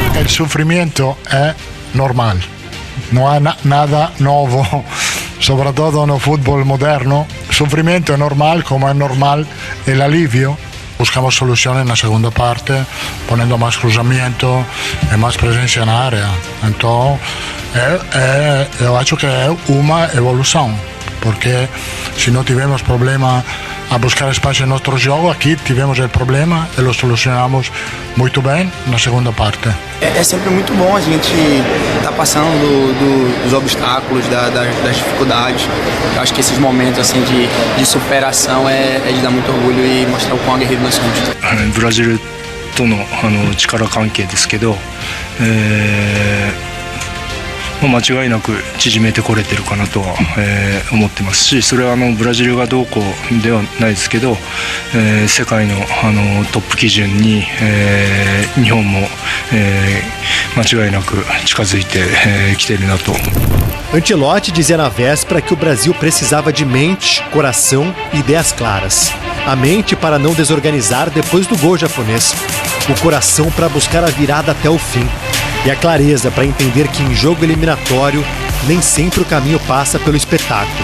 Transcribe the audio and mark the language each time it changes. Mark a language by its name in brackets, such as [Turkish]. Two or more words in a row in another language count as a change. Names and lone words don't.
[Portuguese] sofrimento é normal. Não há nada novo, sobretudo no futebol moderno. Sofrimento é normal, como é normal o alívio. [Spanish] Buscamos soluciones en la segunda parte, poniendo más cruzamiento y más presencia [Portuguese] na área. Então, eu acho que é uma evolução, porque se não tivemos problema a buscar espaço em nosso jogo, aqui tivemos o problema e o solucionamos muito bem na segunda parte. É sempre muito bom a gente estar passando dos obstáculos, das dificuldades. Eu acho que esses momentos assim de superação é de dar muito orgulho e mostrar o quão aguerrido nós somos. [Japanese] ブラジルとの力関係ですけど、間違いなく縮めてこれてるかなとは、思ってますし、それはブラジルがどうこうではないですけど、世界のトップ基準に、日本も、間違いなく近づいてきているなと。 [Portuguese] Ancelotti dizia na véspera que o Brasil precisava de mente, coração e ideias claras. A mente para não desorganizar depois do gol japonês. O coração para buscar a virada até o fim. E a clareza para entender que em jogo eliminatório nem sempre o caminho passa pelo espetáculo.